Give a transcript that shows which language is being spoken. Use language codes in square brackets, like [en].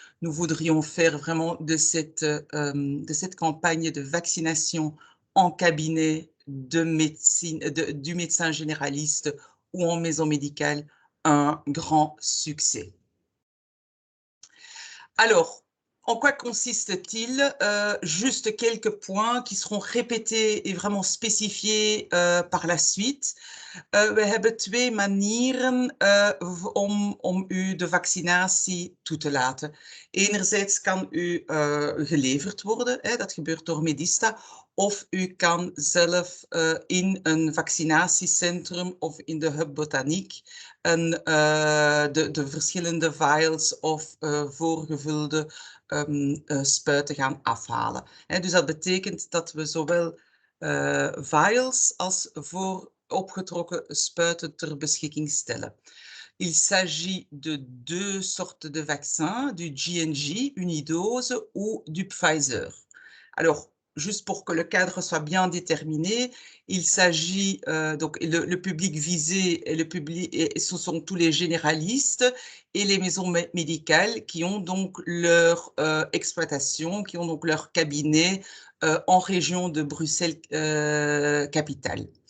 [fr] Nous voudrions faire vraiment de cette campagne de vaccination en cabinet de médecine, du médecin généraliste ou en maison médicale un grand succès. Alors, en quoi consiste-t-il? Juste quelques points qui seront répétés et vraiment spécifiés par la suite. [nl] We hebben twee manieren om u de vaccinatie toe te laten. Enerzijds kan u geleverd worden, dat gebeurt door Medista, of u kan zelf in een vaccinatiecentrum of in de Hub Botaniek de verschillende vials of voorgevulde spuiten gaan afhalen. Dus dat betekent dat we zowel vials als opgetrokken spuiten ter beschikking stellen. [fr] Il s'agit de deux sortes de vaccins, du J&J, unidose, ou du Pfizer. Alors, juste pour que le cadre soit bien déterminé, il s'agit donc le public visé et ce sont tous les généralistes et les maisons médicales qui ont donc leur exploitation, qui ont donc leur cabinet en région de Bruxelles capitale.